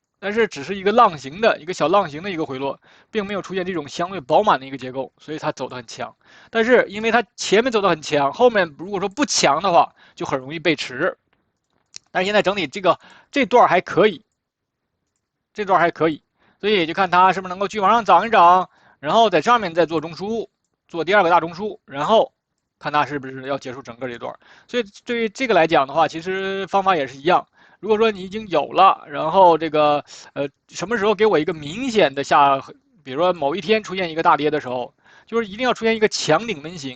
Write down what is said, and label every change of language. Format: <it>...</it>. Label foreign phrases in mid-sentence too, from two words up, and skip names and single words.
<zh>但是只是一个浪形的一个小浪形的一个回落，并没有出现这种相对饱滿的一個結構，所以它走得很強。但是因為它前面走得很強，後面如果說不強的話，就很容易被持。但是現在整體這段還可以，這段還可以，所以就看它是不是能夠繼續往上漲一漲，然後在上面再做中樞，做第二個大中樞，然後看它是不是要結束整個這段。所以對於這個來講的話，其實方法也是一樣。如果說你已經有了，然後這個什麼時候給我一個明顯的下，比如說某一天出現一個大跌的時候，就是一定要出現一個強頂紋型。</zh>